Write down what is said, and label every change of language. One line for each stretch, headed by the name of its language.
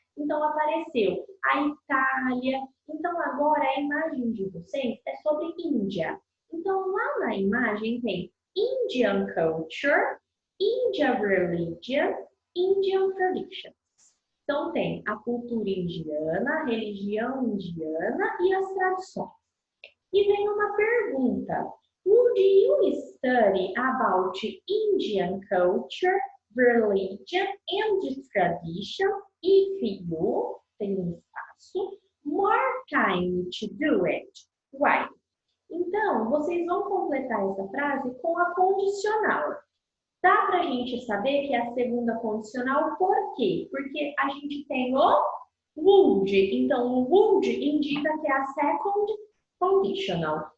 Portuguese: Então, apareceu a Itália. Então, agora a imagem de vocês é sobre Índia. Então, lá na imagem tem
English: Indian Culture, Indian Religion, Indian Traditions.
Portuguese: Então, tem a cultura indiana, a religião indiana e as tradições. E vem uma pergunta.
English: Would you study about Indian culture, religion and tradition if you,
Portuguese: tem um espaço,
English: more time to do it? Why?
Portuguese: Então, vocês vão completar essa frase com a condicional. Dá para a gente saber que é a segunda condicional, por quê? Porque a gente tem o would. Então, o would indica que é a second conditional.